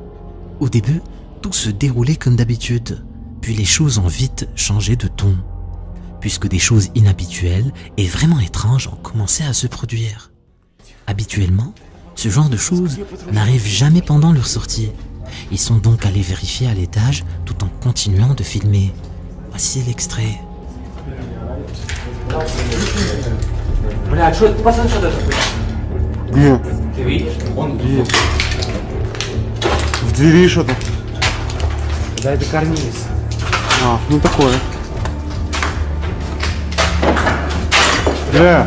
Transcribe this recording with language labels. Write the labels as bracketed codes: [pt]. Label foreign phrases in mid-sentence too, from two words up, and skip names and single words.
[fr] Au début, tout se déroulait comme d'habitude, puis les choses ont vite changé de ton, puisque des choses inhabituelles et vraiment étranges ont commencé à se produire. Habituellement, ce genre de choses n'arrive jamais pendant leur sortie. Ils sont donc allés vérifier à l'étage tout en continuant de filmer. Voici l'extrait. [ru] Бля, что ты посмотри, что это? Где? Ты видишь? Вон Где? В двери что-то. Да, это карниз. А, ну такое. Бля.